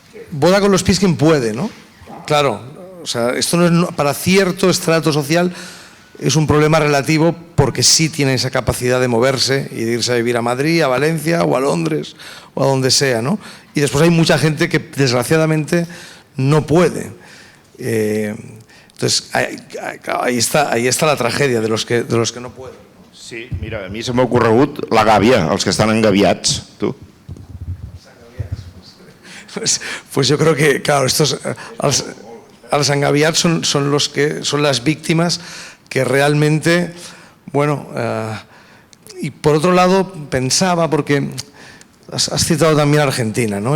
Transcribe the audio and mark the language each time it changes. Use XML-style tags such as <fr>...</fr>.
<es>Vota con los pies quien puede, ¿no? Claro, o sea, esto no es, para cierto estrato social es un problema relativo porque sí tiene esa capacidad de moverse y de irse a vivir a Madrid, a Valencia o a Londres o a donde sea, ¿no? Y después hay mucha gente que desgraciadamente no puede. Entonces ahí está la tragedia de los que no pueden.</es> <ca>Sí, mira, a mi se m'ha ocorregut la gàbia, els que estan engaviats, tu.</ca> <es>Pues yo creo que, claro, los engaviados son las víctimas que realmente, bueno, y por otro lado pensaba, porque has citado también Argentina, ¿no?</es>